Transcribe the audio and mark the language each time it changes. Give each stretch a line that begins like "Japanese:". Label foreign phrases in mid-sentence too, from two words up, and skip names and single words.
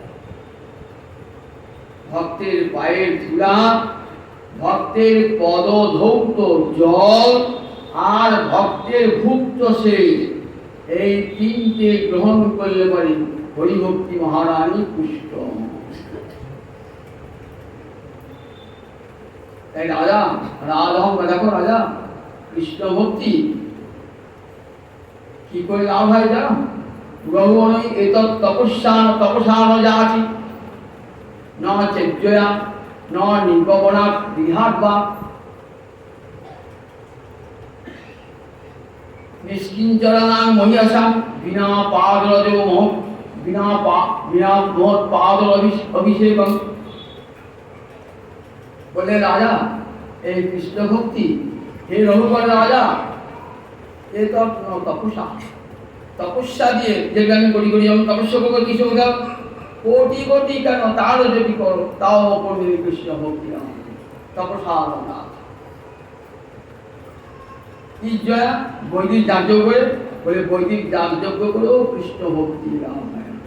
Bangla: ভক্তের পায়ের ধুলা, ভক্তের পদ ধৌত জল আর ভক্তের ভুক্ত শেষ, এই তিনটে গ্রহণ করলে পারি হরিভক্তি মহারানী পুষ্ট। তাই রাজা দেখো রাজা কৃষ্ণ ভক্তি কি করে লাভ হয় জানো?
Sanskrit: গ্রহণই এতৎ তপস্যান যাচি ন চেজ্জয়া ন নির্গমনাৎ গৃহাৎ বা নিষ্কিঞ্চরানাং মহিয়াসাং বিনা পাদরজো বিনা মহৎ পাদর অভিষেকং।
Bangla: বলে রাজা এই কৃষ্ণ ভক্তি, হে রঘুবর রাজা, এ তপস্যা দিয়ে যেটা আমি করি যেমন তপস্যা করবো কিছু কোটি কোটি কেন তারও যদি করো তাও করবে কৃষ্ণ ভক্তি তপস্যা কি জয়া বৈদিক যাগযজ্ঞ করে বলে বৈদিক যাগযজ্ঞ করেও কৃষ্ণ ভক্তি লাভ হয়।